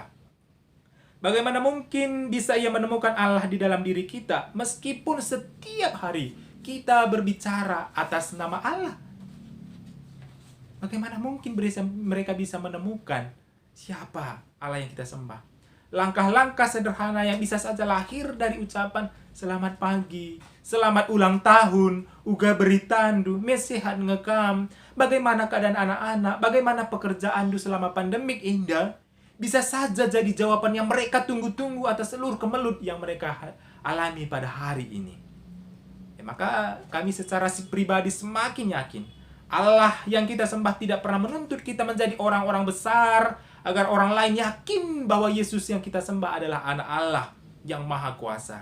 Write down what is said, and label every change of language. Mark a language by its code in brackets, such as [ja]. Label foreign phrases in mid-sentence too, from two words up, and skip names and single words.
[id] Bagaimana mungkin bisa ia menemukan Allah di dalam diri kita meskipun setiap hari kita berbicara atas nama Allah? Bagaimana mungkin mereka bisa menemukan siapa Allah yang kita sembah? Langkah-langkah sederhana yang bisa saja lahir dari ucapan selamat pagi, selamat ulang tahun, [btx] uga beritandu, mesehat ngekam, [id] bagaimana keadaan anak-anak, bagaimana pekerjaan selama pandemik indah, bisa saja jadi jawaban yang mereka tunggu-tunggu atas seluruh kemelut yang mereka alami pada hari ini. Maka kami secara pribadi semakin yakin Allah yang kita sembah tidak pernah menuntut kita menjadi orang-orang besar, agar orang lain yakin bahwa Yesus yang kita sembah adalah anak Allah yang maha kuasa.